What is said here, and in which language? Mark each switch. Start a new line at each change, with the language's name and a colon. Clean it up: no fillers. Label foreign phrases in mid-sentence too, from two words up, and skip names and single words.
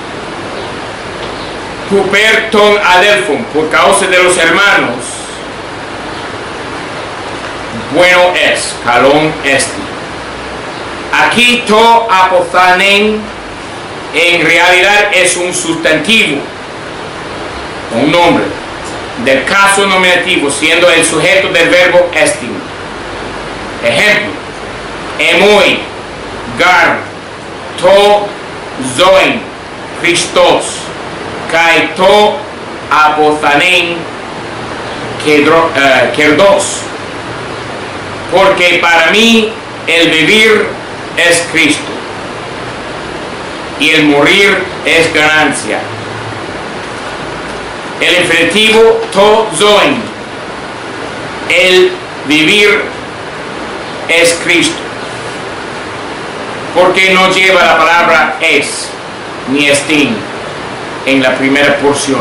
Greek: ὑπὲρ τῶν ἀδελφῶν,
Spanish: por causa de los hermanos, bueno es,
Greek: καλόν ἐστι.
Spanish: Aquí
Greek: τὸ ἀποθανεῖν
Spanish: en realidad es un sustantivo, un nombre, del caso nominativo, siendo el sujeto del verbo estin. Ejemplo,
Greek: ἐμοὶ γὰρ τὸ ζῆν Χριστὸς καὶ τὸ ἀποθανεῖν κέρδος.
Spanish: Porque para mí el vivir es Cristo y el morir es ganancia. El infinitivo
Greek: τὸ ζῆν,
Spanish: el vivir es Cristo, porque no lleva la palabra es ni estin en la primera porción.